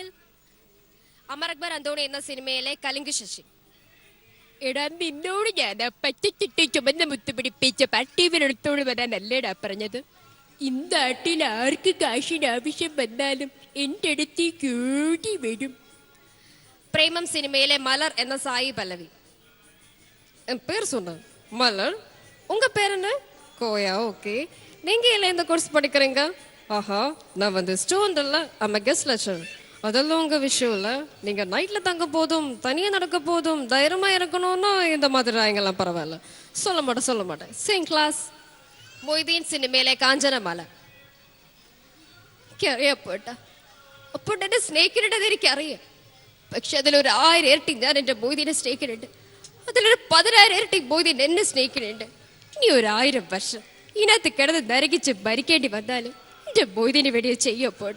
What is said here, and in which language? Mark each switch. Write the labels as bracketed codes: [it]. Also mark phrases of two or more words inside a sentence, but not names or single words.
[ml] അമർ അക്ബർ അന്തോണി എന്ന സിനിമയിലെ കലിംഗ് ശശി, എടാ നിന്നോട് ഞാൻ പച്ചച്ചിട്ട് ചുമന്ന മുത്ത് പിടിപ്പിച്ച പട്ടീവനെടുത്തോട് വരാനല്ലേടാ പറഞ്ഞത്. ഇന്നാട്ടിൽ ആർക്ക് കാശിന് ആവശ്യം വന്നാലും എൻ്റെ അടുത്തേക്ക് ഓടി വരും. പ്രേമം സിനിമയിലെ മലർ എന്ന സായി പല്ലവി, പേര് [ta] சொன்ன மலர், உங்க பேர் என்ன? கோயா. ஓகே, நீங்க எல்லாம் எந்த கோர்ஸ் படிக்கிறீங்க? ஆஹா, நான் வந்து ஸ்டூடெண்ட் இல்லை, [en] I'm guest lecturer. [ta] அதெல்லாம் உங்க விஷயம் இல்லை. நீங்க நைட்ல தங்க போதும் தனியாக நடக்க போதும் தைரியமா இருக்கணும்னா இந்த மாதிரி ஆயங்கெல்லாம் பரவாயில்ல. சொல்ல மாட்டேன். [en] same class. [ml] മൊയ്തീൻ സിനിമയിലെ കാഞ്ചനമാല, എനിക്കറിയാം അപ്പോൾ എന്നെ സ്നേഹിക്കുന്നുണ്ടെന്ന് എനിക്കറിയാം. പക്ഷെ അതിലൊരു 1000 ഇരട്ടി ഞാൻ എൻ്റെ മൊയ്തീനെ സ്നേഹിക്കുന്നുണ്ട്. അതിലൊരു 10000 ഇരട്ടി മൊയ്തീൻ എന്നെ സ്നേഹിക്കുന്നുണ്ട്. ഇനി 1000 വർഷം ഇതിനകത്ത് കിടന്ന് നരകിച്ച് മരിക്കേണ്ടി വന്നാലും എൻ്റെ മൊയ്തീന് വേണ്ടി ചെയ്യപ്പോട്ട.